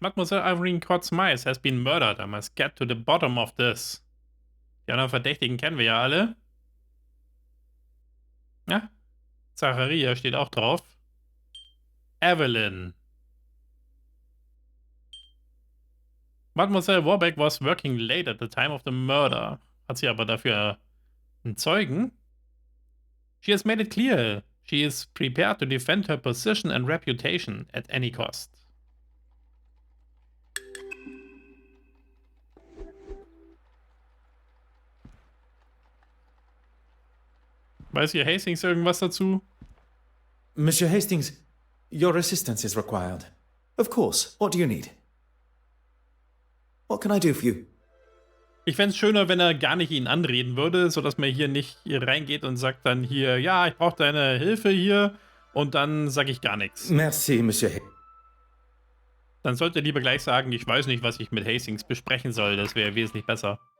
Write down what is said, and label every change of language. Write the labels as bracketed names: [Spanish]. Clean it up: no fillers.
[English] Mademoiselle Irene Courtsmice has been murdered. I must get to the bottom of this. [German] Die anderen Verdächtigen kennen wir ja alle. Ja. Zacharia steht auch drauf. Evelyn. [English] Mademoiselle Warbeck was working late at the time of the murder. [German] Hat sie aber dafür einen Zeugen? [English] She has made it clear. She is prepared to defend her position and reputation at any cost. [German] Weiß hier Hastings irgendwas dazu? [English] Monsieur Hastings, your assistance is required. Of course. What do you need? What can I do for you? [German] Ich fände es schöner, wenn er gar nicht ihn anreden würde, sodass man hier nicht hier reingeht und sagt dann hier, ja, ich brauche deine Hilfe hier und dann sage ich gar nichts. [French] Merci, Monsieur Hastings. [German] Dann sollte er lieber gleich sagen, ich weiß nicht, was ich mit Hastings besprechen soll, das wäre wesentlich besser.